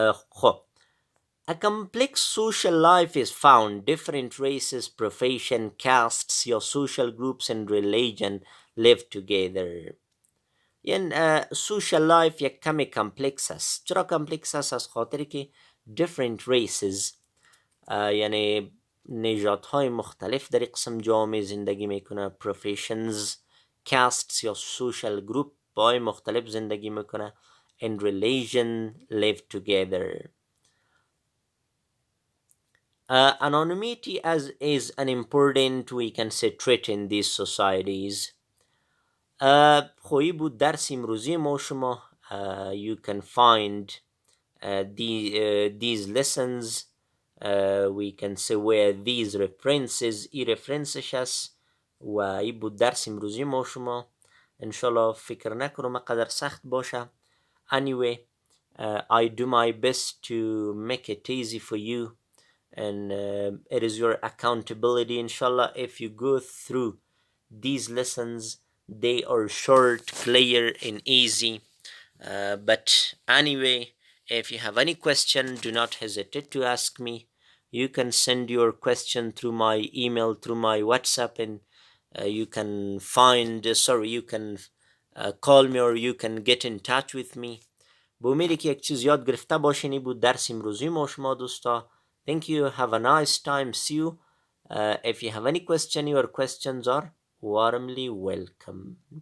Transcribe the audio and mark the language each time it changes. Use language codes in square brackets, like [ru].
[en] خب a complex social life is found. Different races, profession, castes, your social groups, and religion live together. [fa] یعنی social life یک کمی کمپلکس است. چرا کمپلکس است؟ از خاطر که different races، یعنی نژادهای مختلف در قسم جامعه زندگی میکنه. professions، castes یا social group های مختلف زندگی میکنه. [en] and religion live together. Anonymity is an important, we can say, trait in these societies. [fa] خویی بود درس امروزی ما شما. [en] You can find these lessons, we can say, where these references [fa] ای references هست و ای بود درس امروزی ما شما. انشالله فکر نکنم قدر سخت باشه. [en] Anyway, I do my best to make it easy for you, and it is your accountability, inshallah. If you go through these lessons, they are short, clear, and easy. But anyway, if you have any question, do not hesitate to ask me. You can send your question through my email, through my WhatsApp, and you can you can call me, or you can get in touch with me. [fa] به امیدی که یک چیز یاد گرفته باشین. بود درس امروزی ما شما دوستا. [en] Thank you. Have a nice time. See you. If you have any question, your questions are warmly welcomed.